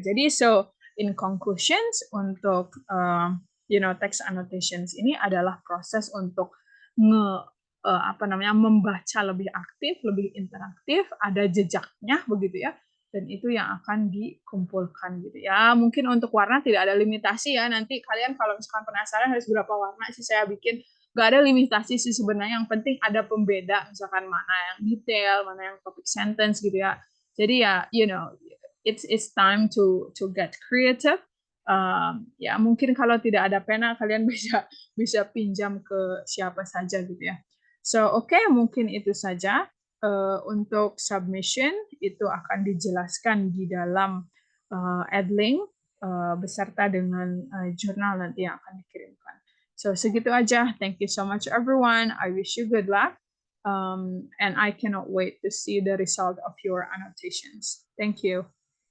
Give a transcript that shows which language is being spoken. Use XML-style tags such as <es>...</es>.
<id>Jadi</id> <en>so in conclusions,</en> <id>untuk text annotations ini adalah proses untuk membaca lebih aktif, lebih interaktif, ada jejaknya begitu ya, dan itu yang akan dikumpulkan gitu ya. Mungkin untuk warna tidak ada limitasi ya, nanti kalian kalau misalkan penasaran harus berapa warna sih saya bikin, nggak ada limitasi sih sebenarnya, yang penting ada pembeda, misalkan mana yang detail, mana yang topic sentence gitu ya. Jadi ya</id> <en>it's time to get creative.</en> <id>Ya mungkin kalau tidak ada pena kalian bisa pinjam ke siapa saja gitu ya. So mungkin itu saja. Untuk submission itu akan dijelaskan di dalam Edlink beserta dengan jurnal nanti yang akan dikirimkan. So segitu aja.</id> <en>Thank you so much everyone. I wish you good luck. And I cannot wait to see the result of your annotations. Thank you.</en>